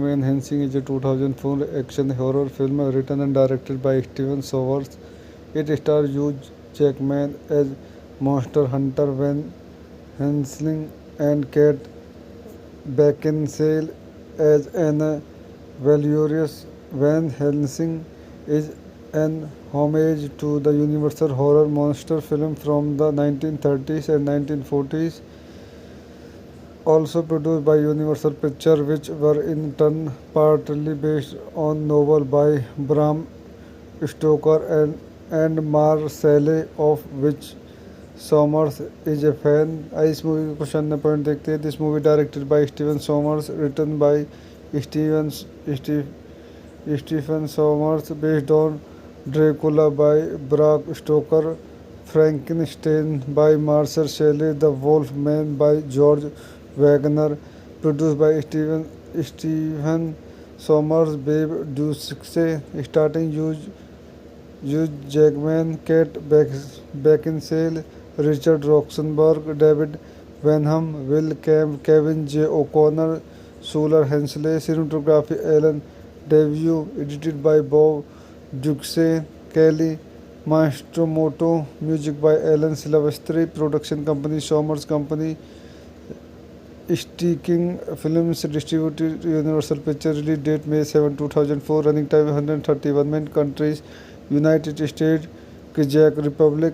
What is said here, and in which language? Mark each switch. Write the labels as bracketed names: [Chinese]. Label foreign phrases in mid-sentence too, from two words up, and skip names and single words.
[English] Van Helsing is a 2004 action horror film written and directed by Steven Sommers. It stars Hugh Jackman as monster hunter Van Helsing and Kate Beckinsale as Anna Valerius. Van Helsing is an homage to the Universal horror monster film from the 1930s and 1940s, also produced by Universal Pictures, which were in turn partly based on novel by Bram Stoker and Marcelle, of which Sommers is a fan. [Hindi] इस मूवी के कुछ अन्य पॉइंट देखते हैं. [English] This movie directed by Steven Sommers, written by Steven Stephen Sommers, based on Dracula by Bram Stoker, Frankenstein by Marshall Shelley, The Wolf Man by George Waggner, produced by Steven Sommers, Bob Ducsay, starring यूज जैकमैन, केट बेकिनसेल, रिचर्ड रॉक्सनबर्ग, डेविड वेनहम, विल कैम्प, केविन जे ओकॉनर, सूलर हेंसले. Cinematography Allen Daviau, edited by Bob Ducsay, Kelly Matsumoto, Music by Alan Silvestri. Production company Sommers Company. Sticking Films, distributed Universal Picture. Release date May 7, 2004. Running time 131 minute. Countries United State, Czech Republic.